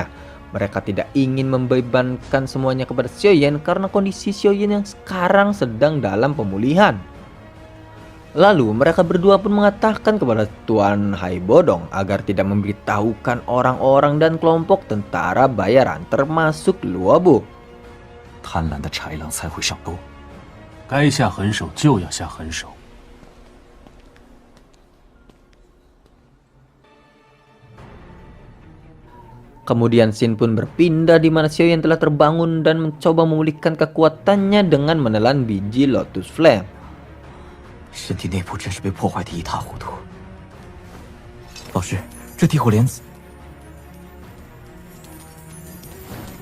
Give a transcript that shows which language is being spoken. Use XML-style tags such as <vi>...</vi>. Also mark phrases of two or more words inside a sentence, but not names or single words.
<id>Mereka tidak ingin membebankan semuanya kepada Xiaoyan karena kondisi Xiaoyan yang sekarang sedang dalam pemulihan. Lalu mereka berdua pun mengatakan kepada Tuan Hai Bodong agar tidak memberitahukan orang-orang dan kelompok tentara bayaran termasuk Luobu.</id> <zh>贪婪的豺狼才会上钩。该下狠手就要下狠手。</zh> <id>Kemudian Xin pun berpindah di mana Xiaoyan telah terbangun dan mencoba memulihkan kekuatannya dengan menelan biji</id> <en>Lotus Flame.</en> <zh>身体内部真是被破坏得一塌糊涂。老师，这地火莲子，</zh>